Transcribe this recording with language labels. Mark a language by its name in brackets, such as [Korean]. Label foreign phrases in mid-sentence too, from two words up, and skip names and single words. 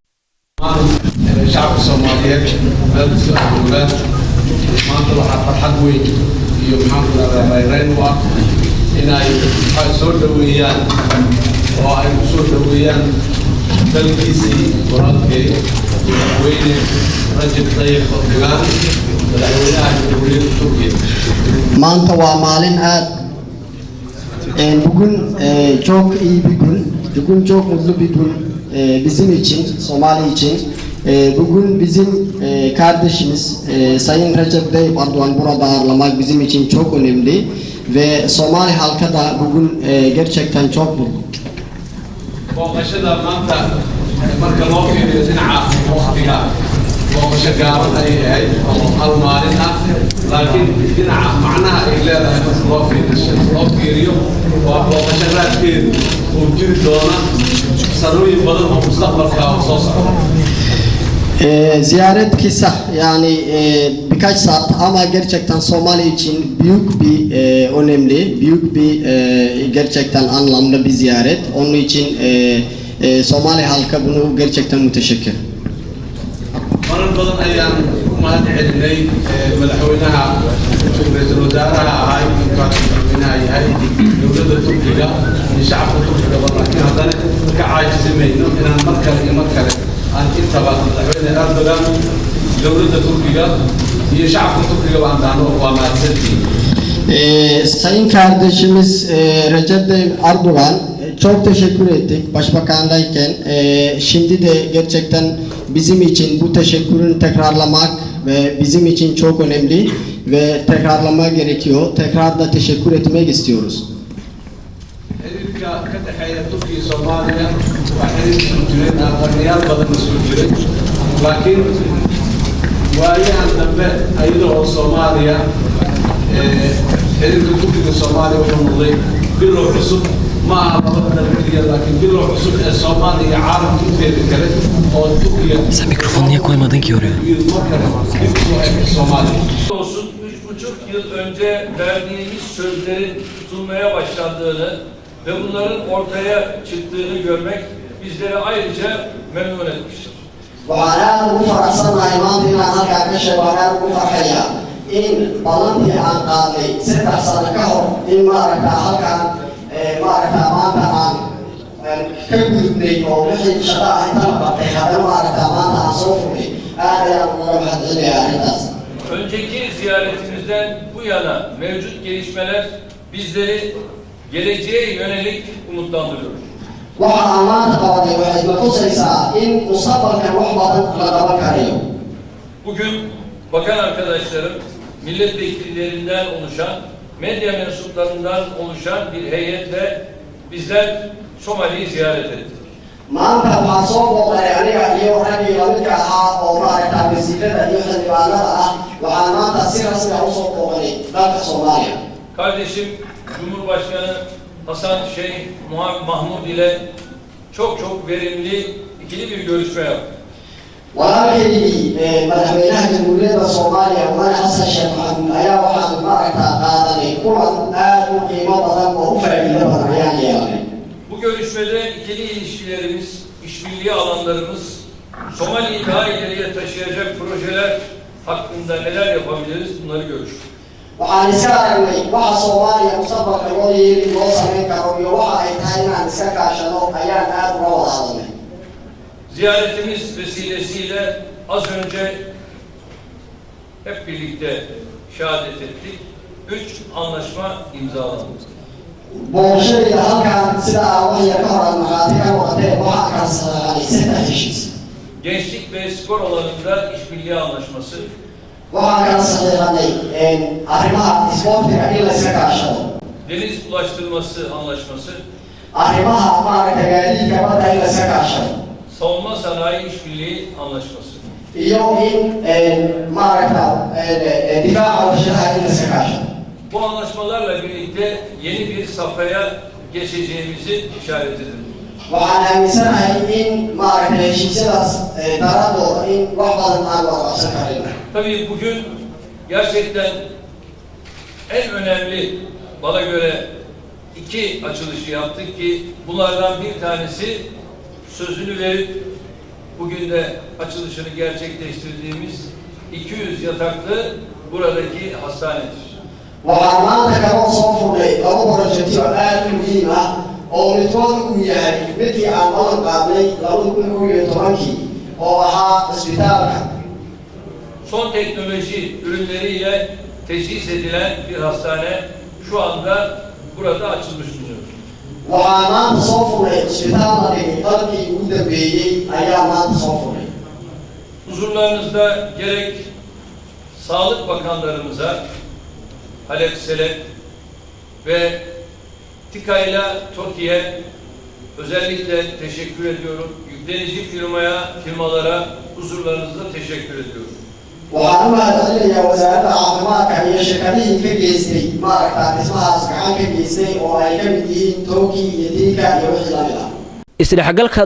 [Somali] shacabka Soomaaliyeed maanta waxa farxad weyn iyo maxaan ku inay soo dhaweeyaan oo ay ku soo dhaweeyaan dalkiisii qoraalkay madaxweyne Rajab Tayyip Erdogan madaxweynaha jamhuuriyadda Turkiga maanta waa maalin aad [Turkish] bugün çok iyi bir gün bugün çok mutlu bir gün bizim için Somali için bugün bizim kardeşimiz Sayın Recep Tayyip Erdogan burada ağırlamak bizim için çok önemli ve Somali halka da bugün gerçekten çok mutlu. [Somali] Booqashada maanta marka loo fiiriyo dhinaca waqtiga booqasho gaaban ay ahayd oo hal maalin ah laakiin dhinaca macnaha ay leedahay marka loo fiiriyo waa booqasho raadkeedu uu jiri doona sanooyin badan oo mustaqbalka soo socda [Turkish] ziyaret kısa yani birkaç saat ama gerçekten Somali için büyük bir önemli, büyük bir gerçekten anlamlı bir ziyaret. Onun için Somali halka bunu gerçekten müteşekkir. [Somali] marar badan ayaan u mahad celinay madaxweynaha ra-iisul wasaaraha ahay madaxweynaha yahay dowladda Turkiga iyo shacabka Turkiga laakiin haddana ka caajisimayno inaan mar kale aan intaba madaxweyne Erdogan dowladda Turkiga iyo shacabka Turkiga baan daano waa mahadsantihiin. [Turkish] Sayın kardeşimiz Recep Tayyip Erdogan çok teşekkür ettik başbakandayken. Şimdi de gerçekten bizim için bu teşekkürün tekrarlamak ve bizim için çok önemli ve tekrarlama gerekiyor. Tekrar da teşekkür etmek istiyoruz. [Somali] xiriirka ka dhexeeya Turkiga iyo Soomaaliya waa xiriir soo jireen qarniyaal badan soo jiray laakiin waayahan dambe ayada oo Soomaaliya xiriirka Turkiga iyo Soomaaliya wuxuu noqday bilow cusub ma aha labada dalkiya laakiin bilow cusub ee Soomaaliya iyo caalamka inteeda kale oo Turkiga [Turkish] Sen mikrofonu niye koymadın ki oraya? [Somali] Soomaaliya [Turkish] olsun 3,5 yıl önce verdiğimiz sözlerin tutulmaya başlandığını ve bunların ortaya çıktığını görmek bizleri ayrıca memnun etmiştir. [Somali] Waxaan aad ugu faraxsanahay maanta inaan halkaa ka sheego waxaan aad ugu farxaya in ballantii aan qaadnay 3 sano ka hor in maaragtaa halkaan maaragtaa maanta aan ka gudubnay oo wixii shaqo ah intaan qabtay haddana maaragtaa maanta aan soo furnay aad ayaan uga mahadcelinayaa arrintaas. [Turkish] Önceki ziyaretimizden bu yana mevcut gelişmeler bizleri geleceğe yönelik umutlandırıyor. [Somali] Waxa aan maanta qabanay waxay na tusaysaa in mustaqbalkan wax badan la qaban karayo. [Turkish] Bugün bakan arkadaşlarım milletvekillerinden oluşan, medya mensuplarından oluşan bir heyetle bizler Somali'yi ziyaret ettik. [Somali] Maanta waxaa soo booqday aniga iyo raggii lamidka ahaa oo maaragtaa wasiirada iyo xildhibaanada ah waxaan maanta si rasmi ah usoo booqanay dalka Soomaaliya. [Turkish] Kardeşim Cumhurbaşkanı Hasan Şeyh Mahmud ile çok verimli ikili bir görüşme yaptık. [Somali] Walaalkaygii madaxweynaha jamhuuriyadda Soomaaliya Mudane Xasan Sheekh Maxamuud ayaa waxaan maaragtaa qaadanay kulan aad u qiimo badan oo u faa'iido badan ayaan yeelanay. [Turkish] Bu görüşmede ikili ilişkilerimiz, işbirliği alanlarımız, Somali'yi daha ileriye taşıyacak projeler hakkında neler yapabiliriz bunları görüştük. [Somali] Waxaan iska aragnay waxa Soomaaliya mustaqbalka loo yeeli loo samayn karo iyo waxa ay tahay inaan iska kaashano ayaan aad uga wada hadalnay. [Turkish] Ziyaretimiz vesilesiyle az önce hep birlikte şehadet ettik. 3 anlaşma imzalandı. [Somali] Booqashadayda halkaan sida aan wax yar ka hor aad markhaati ka noqotee waxaa kala saxeexanay 3 heshiis. [Turkish] Gençlik ve spor alanında işbirliği anlaşması, [Somali] Waxaa kala saxeexanay arrimaha isboortiga in la iska kaashado. [Turkish] deniz ulaştırması anlaşması, [Somali] Arrimaha maaragta gaadiidka badda in la iska kaashado. [Turkish] savunma sanayi işbirliği anlaşması. [Somali] Iyo in maaragta difaaca warshadaha in la iska kaashado. [Turkish] Bu anlaşmalarla birlikte yeni bir safhaya geçeceğimizi işaret edildi. [Somali] Waxaan aaminsanahay in maaragta heshiisyadaas daraadooda in wax badan aan wada qabsan karin. [Turkish] Tabii bugün gerçekten en önemli bana göre 2 açılışı yaptık ki bunlardan bir tanesi sözünü verip bugün de açılışını gerçekleştirdiğimiz 200 yataklı buradaki hastanedir. [Somali] Waxaan maanta kaloo soo furnay 2 projectyo aad u muhiim ah oo midkood uu yahay midkii aan balan qaadnay 2019 oo ahaa isbitaalka. [Turkish] Son teknoloji ürünleriyle teçhiz edilen bir hastane şu anda burada açılmış bulunuyor. [Somali] Waxaan maanta soo furnay isbitaal la dhigay qalabkii ugu dambeeyey ayaa maanta soo furnay. [Turkish] Huzurlarınızda gerek Sağlık Bakanlarımıza Halep Selek ve TİKA'yla TOKİ'ye özellikle teşekkür ediyorum. Yüklenici firmalara huzurlarınızda teşekkür ediyorum. [Somali] Waxaan u mahadcelinayaa wasaaradda caafimaadka iyo shirkadihii ka geystay maaragtaa dhismahaas gacan ka geystay oo ay ka mid yihiin Tooki iyo Tika iyo wixii lamid ah.